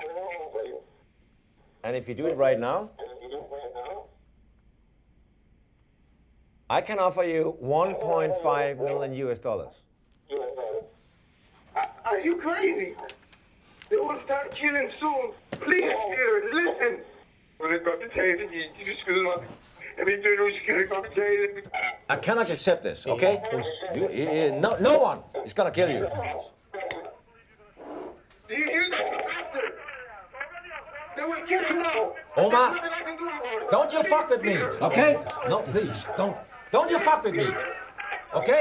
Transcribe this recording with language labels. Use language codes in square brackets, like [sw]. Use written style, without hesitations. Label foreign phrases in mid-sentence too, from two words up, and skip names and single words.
[en] And if you do it right now, I can offer you $1.5 million US. Are you crazy? They will start killing soon. Please, Peter, listen. [da] Vil du godt betale det? De vil skyde mig. Jeg ved, du skal godt betale det. [en] I cannot accept this, okay? No one is gonna kill you. You bastard! They will kill you now. Omar, There's nothing I can do about it. don't you fuck with me, okay? No, please, don't you fuck with me, okay?